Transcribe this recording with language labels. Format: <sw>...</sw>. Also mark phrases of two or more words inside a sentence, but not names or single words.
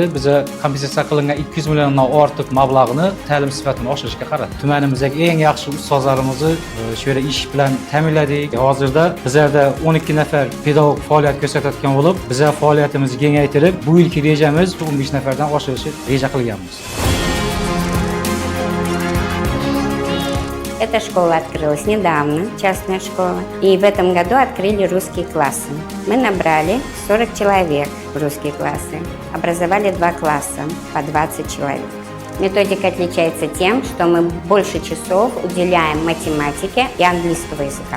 <uz>Biz kompensatsiya qilingan 200 milliondan ortiq mablag'ni ta'lim sifatini oshirishga qaratdik. Tumanimizdagi eng yaxshi ustozlarimizni shu yerda ish bilan ta'minladik. Hozirda bizlarda 12 nafar pedagog faoliyat ko'rsatayotgan bo'lib, biz faoliyatimizni kengaytirib, bu yilgi rejamiz 15 nafardan oshirishni reja qilganmiz.</uz> <ru>Эта школа открылась недавно, частная школа, и в этом году открыли русские классы. Мы набрали 40 человек в русские классы, образовали 2 класса по 20 человек. Методика отличается тем, что мы больше часов уделяем математике и английского языка.</ru>